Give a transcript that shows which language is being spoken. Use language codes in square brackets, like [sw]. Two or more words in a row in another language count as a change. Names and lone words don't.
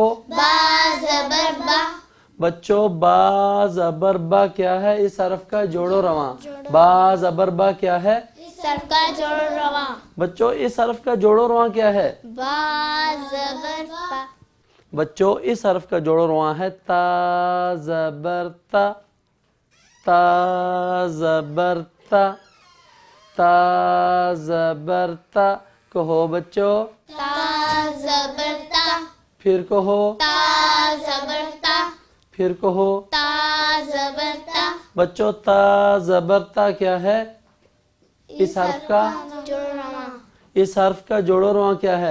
[ur] با زبر با، بچوں، با زبر با کیا ہے؟ اس حرف کا جوڑو رواں۔ با زبر با کیا ہے؟ اس حرف کا جوڑ رواں، بچوں، اس حرف کا جوڑو رواں کیا ہے؟ با زبر با، بچوں، اس حرف کا جوڑو رواں ہے تا زبر تا، تا زبر تا، تا زبر تا۔ کہو بچوں، تا زبر تا، پھر کہو، تا زبر تا، پھر کہو۔ تا زبر تا، بچوں، تا زبر تا کیا ہے؟ اس حرف کا جوڑ رواں، اس حرف کا جوڑو رواں کیا ہے؟